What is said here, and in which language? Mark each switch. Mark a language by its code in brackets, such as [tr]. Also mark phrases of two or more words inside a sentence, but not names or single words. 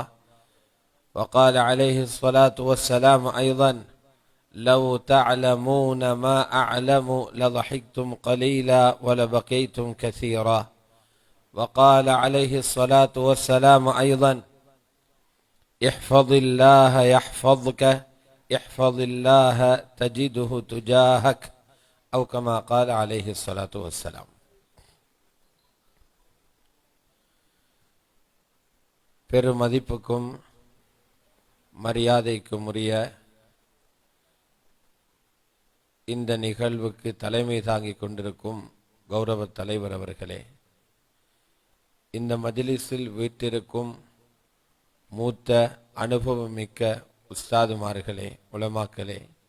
[ar] وقال عليه الصلاة والسلام أيضا: لو تعلمون ما أعلم لضحكتم قليلا ولبقيتم كثيرا. وقال عليه الصلاة والسلام أيضا: احفظ الله يحفظك احفظ الله تجده تجاهك أو كما قال عليه الصلاة والسلام. [ta] பெருமதிப்புக்கும் மரியாதைக்கும் உரிய இந்த நிகழ்வுக்கு தலைமை தாங்கிக் கொண்டிருக்கும் கௌரவ தலைவர் அவர்களே, இந்த மஜ்லிஸில் வீற்றிருக்கும் மூத்த அனுபவமிக்க உஸ்தாதுமார்களே, உலமாக்களே,